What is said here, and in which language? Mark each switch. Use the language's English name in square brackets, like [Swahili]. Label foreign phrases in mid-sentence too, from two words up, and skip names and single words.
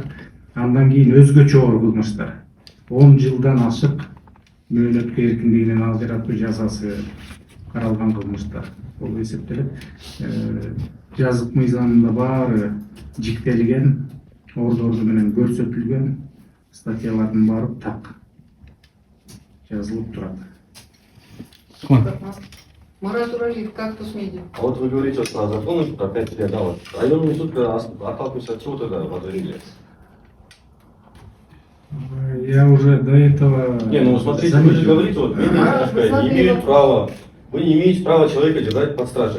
[Kyrgyz] Андан кийин өзгөчө оор кылмыштар 10 жылдан ашык мөөнөткө эркиндигинен ал жаратуу жазасы каралган кылмыштар болуп эсептелет. Жазык мыйзамында баары жиктелген, ордорду менен көрсөтүлгөн статьялардын баары так жазылып турат. [Russian] Мораторий как-то с медиа. А вот вы говорите вот про законы, про 5 лет, да, вот районный суд отталкивается от чего тогда подвигли? Я уже до этого... Не, ну смотрите, вы же говорите, вот медиа не имеют права, вы не имеете права человека держать под стражей.